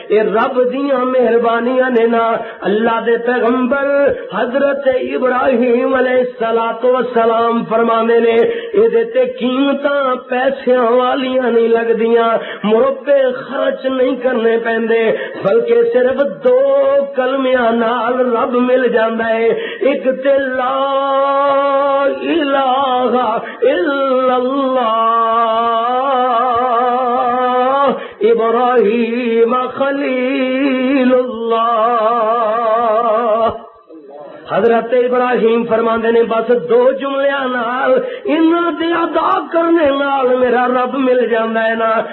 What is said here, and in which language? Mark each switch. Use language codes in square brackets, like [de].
[pa] اے رب دیاں مہربانیاں نے نا. اللہ دے پیغمبر حضرت ابراہیم علیہ السلام فرماندے نے اے تے قیمتاں پیسیاں والیاں نہیں لگدیاں، مربے خرچ نہیں کرنے پیندے، بلکہ صرف دو کلمیاں نال رب مل جاندا ہے. ایک تے [ar] لا الہ الا اللہ ابراہیم خلیل اللہ. [pa] حضرت ابراہیم فرماندے نے بس دو جملیاں نال انہاں دے ادا کرنے نال میرا رب مل جاندا ہے نا.